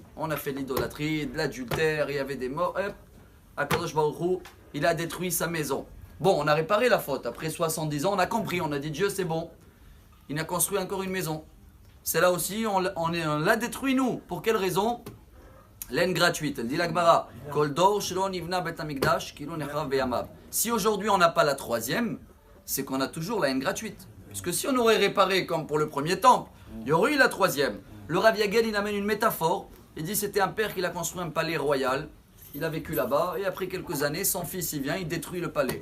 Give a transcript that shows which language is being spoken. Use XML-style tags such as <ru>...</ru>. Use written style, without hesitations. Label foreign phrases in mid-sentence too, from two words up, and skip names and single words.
<fr>On a fait l'idolâtrie, de l'adultère, il y avait des morts.</fr> <he>הקדוש ברוך הוא,</he> <fr>il a détruit sa maison. Bon, on a réparé la faute. Après 70 ans, on a compris. On a dit Dieu, c'est bon. Il a construit encore une maison. C'est là aussi, on l'a détruit nous. Pour quelle raison? L'aine gratuite. Elle dit la Gemara.</fr> <he>כל דור שלא נבנה בית המקדש כאילו נחרב בימיו.</he> <fr>Si aujourd'hui on n'a pas la troisième, c'est qu'on a toujours la haine gratuite. Parce que si on aurait réparé comme pour le premier temple, il y aurait eu la troisième. Le Rav Yagel, il amène une métaphore. Il dit c'était un père qui a construit un palais royal. Il a vécu là-bas et après quelques années, son fils il vient, il détruit le palais.</fr>